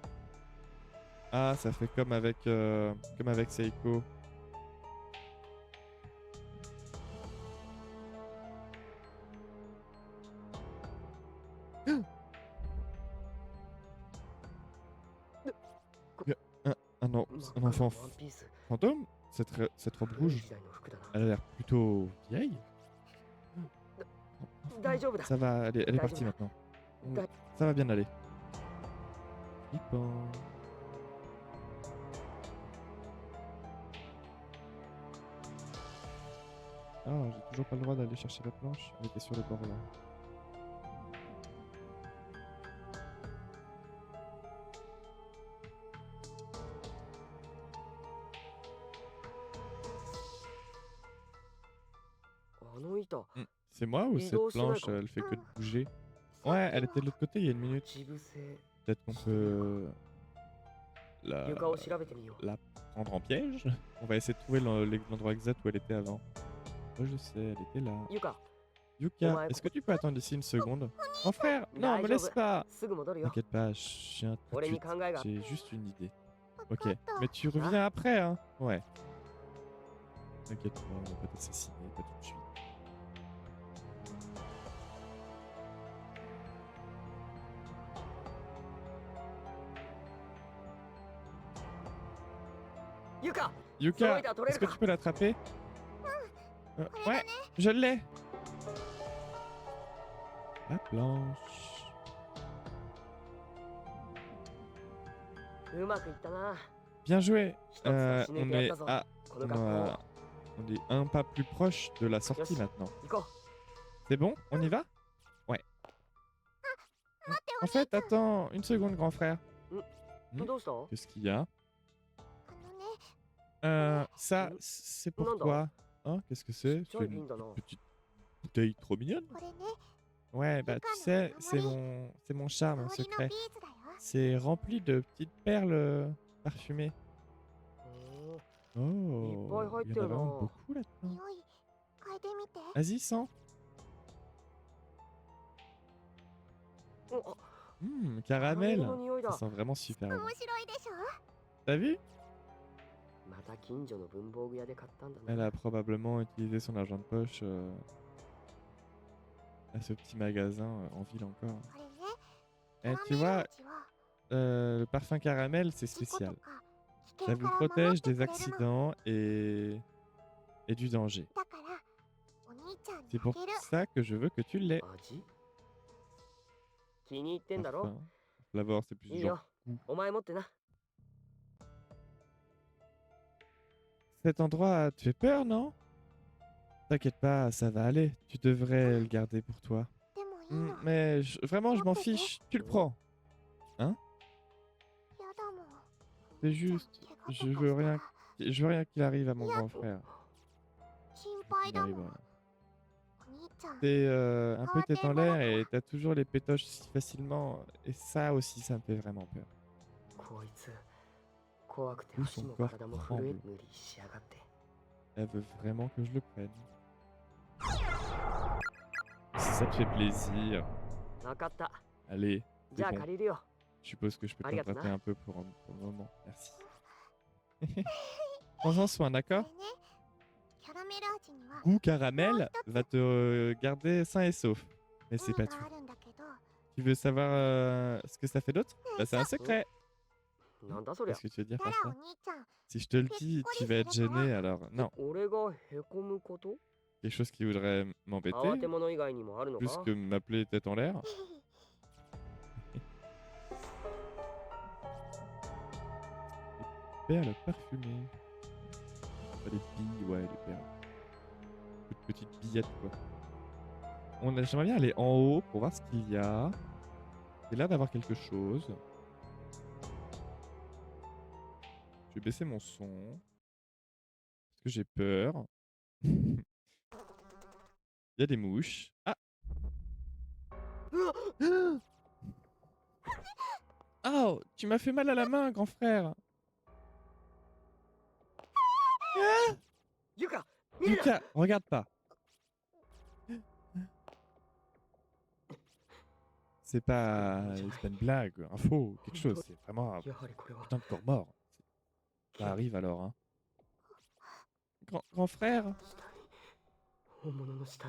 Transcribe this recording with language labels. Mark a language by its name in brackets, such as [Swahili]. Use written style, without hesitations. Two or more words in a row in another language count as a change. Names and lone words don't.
[French] Ah, ça fait comme avec Seiko. Un enfant [Japanese] ワンピース [French] fantôme. Cette robe [Japanese] 古い [French] rouge, [Japanese] 時代の服だな。 [French] elle a l'air plutôt vieille. [Japanese] 大丈夫だ。 [French] Ça va, elle est partie maintenant. Ça va bien aller. Flippant. Ah, j'ai toujours pas le droit d'aller chercher la planche. Elle était sur le bord là. C'est moi ou cette planche, elle fait que de bouger? Ouais, elle était de l'autre côté il y a une minute. [Japanese] 自部性 [French] Peut-être qu'on peut la [Japanese] 床を調べてみよう。 [French] prendre en piège. On va essayer de trouver l'endroit exact où elle était avant. Oh, je sais, elle était là. [Japanese] 床、 [French] Yuka, est-ce que tu peux attendre ici une seconde? Mon frère, non, me laisse pas. [Japanese] すぐ戻るよ。 [French] T'inquiète pas, j'ai un tout de [Japanese] 俺に [French] suite. [Japanese] 考えが。 [French] J'ai juste une idée. [Japanese] わか [French] Ok, [Japanese] った。 [French] mais tu reviens après, hein? Ouais. T'inquiète pas, on va pas t'assassiner, pas tout de suite. Yuka, Yuka, est-ce que tu peux l'attraper? Ouais, je l'ai. La planche. [Japanese] うまくいったな。 [French] Bien joué. [Japanese] 一つは死ね [French] On [Japanese] てやっ [French] est [Japanese] たぞ。 [French] à [Japanese] この学校を [French] on est un pas plus proche de la sortie [English] Yes. [French] maintenant. [Japanese] 行こ [French] C'est bon? On y va? Ouais. En fait, attends une seconde, grand frère. [Japanese] う。 Hmm. どうした？ [French] Qu'est-ce qu'il y a? [Japanese] あのね、 [French] Ça, Hmm. c'est Non, pour non. toi. Hein? Qu'est-ce que c'est? [Japanese] ちっちゃ [French] C'est [Japanese] い瓶 [French] une [Japanese] だな。 [French] petite bouteille trop mignonne. [Japanese] これね、 [French] Ouais, bah tu sais, c'est mon charme, mon [Japanese] 香りの [French] secret. [Japanese] ビーズだよ。 [French] C'est rempli de petites perles parfumées. [Japanese] おー [French] Oh, pas il y en a hyper, vraiment non. beaucoup là-dedans. [Japanese] 匂い、嗅いでみて。 [French] Vas-y, sens. [Japanese] お、 [French] Caramel. [Japanese] の匂いだ [French] Ça。sent vraiment super [Japanese] 面 [French] bon. [Japanese] 白いでしょ。 [French] T'as vu? [Japanese] また近所の文房具屋で買ったんだ [French] Elle [Japanese] な。 [French] a probablement utilisé son argent de poche à ce petit magasin en ville encore. [Japanese] これね、 [French] Eh, [Japanese] キャ [French] tu [Japanese] ラメル [French] vois, [Japanese] 味は [French] le parfum caramel, c'est [Japanese] 事故と [French] spécial. [Japanese] か危 [French] Ça [Japanese] 険 [French] vous [Japanese] から守っ [French] protège [Japanese] て [French] des [Japanese] くれるの。 [French] accidents et du danger. [Japanese] だから、お兄ちゃんに [French] C'est [Japanese] あ [French] pour [Japanese] げる。 [French] ça que je veux que tu l'aies. [Japanese] 味気に入ってんだろ。 [French] Parfum. Flavor, c'est plus [Japanese] いい [French] genre [Japanese] よ。 [French] goût. [Japanese] お前持ってな。 [French] Cet endroit te fait peur, non? T'inquiète pas, ça va aller. Tu devrais le garder pour toi. [Japanese] でもいいの。 [French] Mais vraiment, je m'en fiche. Tu le prends. [Japanese] やだもん。 [French] C'est juste, [Japanese] 怪 [French] je [Japanese] 我とか [French] veux [Japanese] した [French] rien, [Japanese] ら [French] je veux rien qu'il arrive à mon [English] Yeah. [French] grand frère. [Japanese] 心配 [French] Il [Japanese] だも [French] arrive [Japanese] ん。 [French] rien. [Japanese] お兄ちゃん。 [French] T'es un peu tête en l'air et t'as toujours les pétoches si facilement. Et ça aussi, ça me fait vraiment peur. [Japanese] こいつ、怖くて [French] Où [Japanese] 足 [French] son [Japanese] も [French] corps [Japanese] 体も震え [French] tremble. [Japanese] 無理しやがって。 [French] Elle veut vraiment que je le prenne. Si ça te fait plaisir, [Japanese] わかった。 [French] allez, [Japanese] じゃあ [French] bon. [Japanese] 借りるよ。 [French] je suppose que je peux [Japanese] Arigato, [French] t'emprunter [Japanese] na. [French] un peu pour le moment. Merci. Prends-en soin, [Japanese] こ [French] d'accord? [Japanese] れね、キャラメル味には [French] Goût caramel va te garder sain et sauf. Mais [Japanese] 意 [French] c'est [Japanese] 味 [French] pas [Japanese] が [French] tout. [Japanese] あるんだけど、 [French] Tu veux savoir ce que ça fait d'autre? Bah, c'est un secret. [Japanese] なんだそりゃ [French] Qu'est-ce。que tu veux dire [Japanese] だ [French] par [Japanese] らお [French] ça? [Japanese] 兄ちゃん、 [French] Si je te le dis, tu vas être gêné, alors non. [Japanese] 俺がへこむこと [French] Quelque chose qui voudrait m'embêter, [Japanese] 慌て者以外にもあるの [French] plus [Japanese] か [French] que m'appeler tête en l'air. perles parfumées. Pas des billes, ouais, des perles. Toutes petites billettes, quoi. J'aimerais bien aller en haut pour voir ce qu'il y a. Il y a l'air d'avoir quelque chose. Je vais baisser mon son. Parce que j'ai peur. Il y a des mouches. Ah! Oh! Tu m'as fait mal à la main, grand frère! Ah! [Japanese] ユカ見るな [French] Yuka, regarde pas. C'est pas une blague, un faux, quelque chose. C'est vraiment un [Japanese] やはりこれは [French] putain de corps mort. Ça arrive alors, hein. Grand frère? [Japanese] 死体本物の死体